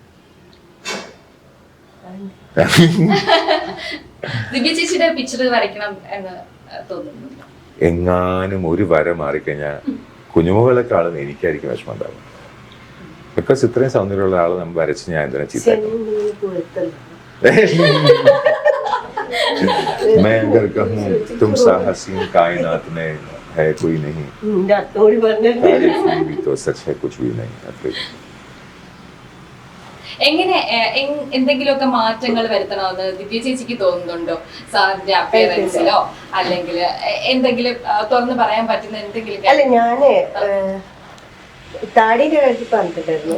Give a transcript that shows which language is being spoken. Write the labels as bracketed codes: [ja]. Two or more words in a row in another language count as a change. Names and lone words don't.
[ml] ദിവ്യ ചേച്ചിയുടെ പിക്ചർ വരയ്ക്കണം എന്ന് തോന്നുന്നു. എങ്ങാനും ഒരു വര മാറിക്കഴിഞ്ഞാൽ കുഞ്ഞുമകളെക്കാളും എനിക്കായിരിക്കും വിഷമം ഉണ്ടാവുക. ബിക്കോസ് ഇത്രയും സൗന്ദര്യമുള്ള ആള് നമ്മൾ വരച്ച് ഞാൻ എന്തിനാ ചീത്ത? [hi] मैं अगर कहूँ तुम सा हसीन कायनात में है कोई नहीं, तारीफ भी तो सच है कुछ भी नहीं. [ml] എങ്ങനെ എന്തെങ്കിലുമൊക്കെ മാറ്റങ്ങൾ വരുത്തണമെന്ന് ദിവ്യ ചേച്ചിക്ക് തോന്നുന്നുണ്ടോ? സാറിന്റെ അപ്പിയറൻസിലോ അല്ലെങ്കിൽ എന്തെങ്കിലും തുറന്ന് പറയാൻ പറ്റുന്ന എന്തെങ്കിലും? അല്ല, ഞാന് താടിയുടെ കാര്യത്തിൽ പറഞ്ഞിട്ടായിരുന്നു.